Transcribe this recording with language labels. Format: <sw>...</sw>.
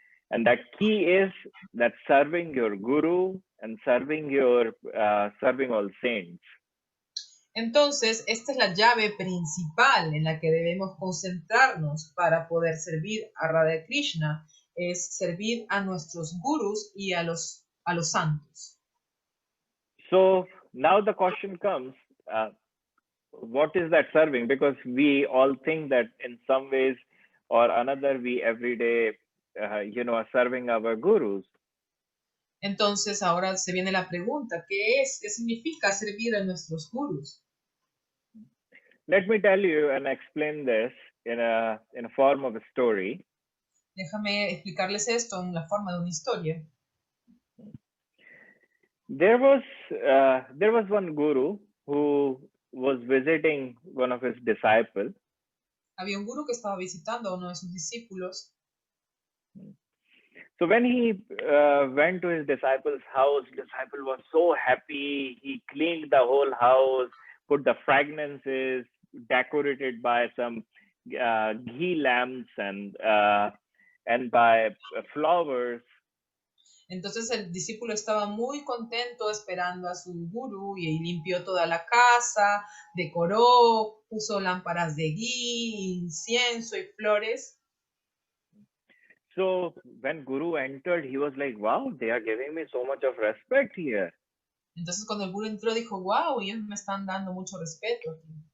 <en>And that key is that serving your guru and serving all saints.</en> <es>Entonces, esta es la llave principal en la que debemos concentrarnos para poder servir a Radha Krishna, es servir a nuestros gurus y a los santos.</es> <en>So now the question comes, what is that serving? Because we all think that in some ways or another, we every day, are serving our gurus.</en> <es>Entonces ahora se viene la pregunta, ¿qué significa servir a nuestros gurus?</es> <en>Let me tell you and explain this in a form of a story.</en> <es>Déjame explicarles esto en la forma de una historia.</es> <en>There was one guru who was visiting one of his disciples.</en> <es>Había un guru que estaba visitando a uno de sus discípulos.</es> <en>So when he went to his disciple's house, disciple was so happy. He cleaned the whole house, put the fragrances, decorated by some ghee lamps and by flowers.</en> <es>Entonces el discípulo estaba muy contento esperando a su gurú y limpió toda la casa, decoró, puso lámparas de ghee, incienso y flores.</es> <en>So when Guru entered, he was like, wow, they are giving me so much of respect here.</en> <es>Entonces cuando el gurú entró dijo, wow, ellos me están dando mucho respeto aquí.</es>